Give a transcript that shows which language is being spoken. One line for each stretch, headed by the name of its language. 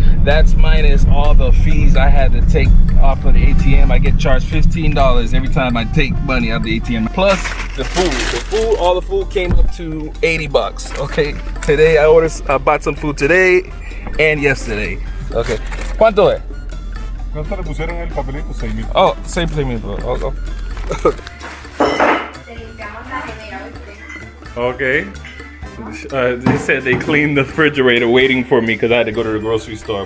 English: That's minus all the fees I had to take off of the ATM. I get charged $15 every time I take money out of the ATM. Plus the food. All the food came up to $80. Okay. Today I bought some food today and yesterday.
Spanish: Okay. ¿Cuánto es? ¿Cuánto le pusieron el papelito? 6,000.
English: Oh, same thing. Oh.
Spanish: Te limpiamos la nevera, ¿viste?
English: Okay. They said they cleaned the refrigerator waiting for me because I had to go to the grocery store.